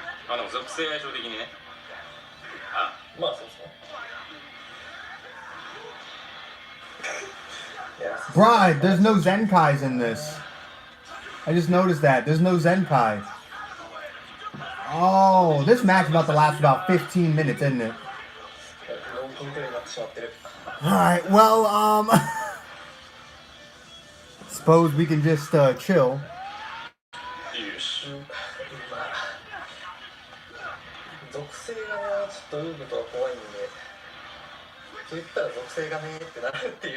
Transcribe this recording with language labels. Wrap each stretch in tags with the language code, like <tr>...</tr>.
<ja>でも属性相性的にねあまあそうですね。</ja> <en>Bride, there's no Zenkais in this. I just noticed that. There's no Zenkai. Oh, this match is about to last about 15 minutes, isn't it?</en> <ja>4分くらいになってしまってる。</ja> <en>Alright, well, suppose we can just, chill. よし</en> <ja>まあ属性がちょっとウーブとは怖いんで、そう言ったら属性がねってなるっていう。</ja>